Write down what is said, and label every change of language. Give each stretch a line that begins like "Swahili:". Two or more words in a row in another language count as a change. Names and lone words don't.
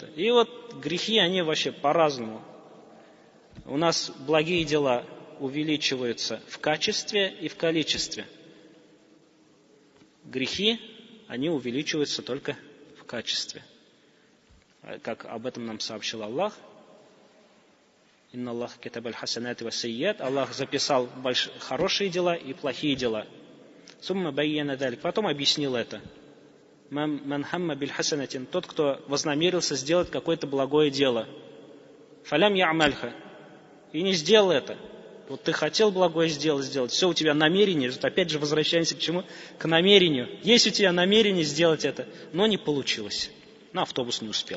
Russian: И вот грехи, они вообще по-разному. У нас благие дела увеличиваются в качестве и в количестве. Грехи, они увеличиваются только в качестве. Как об этом нам сообщил Аллах.
Arabic: إن الله كتب الحسنات والسيئات.
Russian: Аллах записал хорошие дела и плохие дела.
Arabic: ثم بين ذلك.
Russian: Потом объяснил это.
Arabic: من هم بالحسنة.
Russian: Тот, кто вознамерился сделать какое-то благое дело.
Arabic: فلم يعملها.
Russian: И не сделал это. Вот ты хотел благое сделать, все у тебя намерение, опять же возвращаемся к чему? К намерению. Есть у тебя намерение сделать это, но не получилось. На автобус не успел.